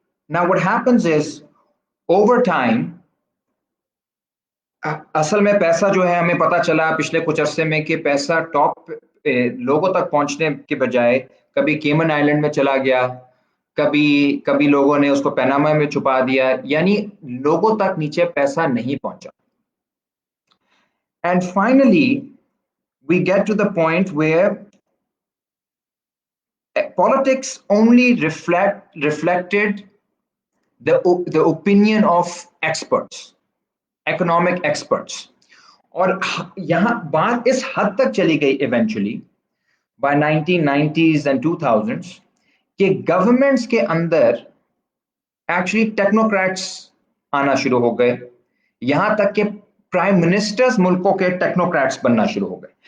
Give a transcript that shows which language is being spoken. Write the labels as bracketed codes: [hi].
[en] Now what happens is over time [ur] اصل میں پیسہ جو ہے ہمیں پتا چلا پچھلے کچھ عرصے میں کہ پیسہ ٹاپ لوگوں تک پہنچنے کے بجائے کبھی کیمن آئلینڈ میں چلا گیا، کبھی لوگوں نے اس کو پیناما میں چھپا دیا، یعنی لوگوں تک نیچے پیسہ نہیں پہنچا. [en] And finally we get to the point where politics only reflected the opinion of experts, economic experts. [ur] اور یہاں بات اس حد تک چلی گئی [en] eventually by 1990s and 2000s [ur] کہ گورنمنٹس کے اندر ایکچولی ٹیکنوکریٹس آنا شروع ہو گئے، یہاں تک کہ پرائم منسٹرز ملکوں کے ٹیکنوکریٹس بننا شروع ہو گئے.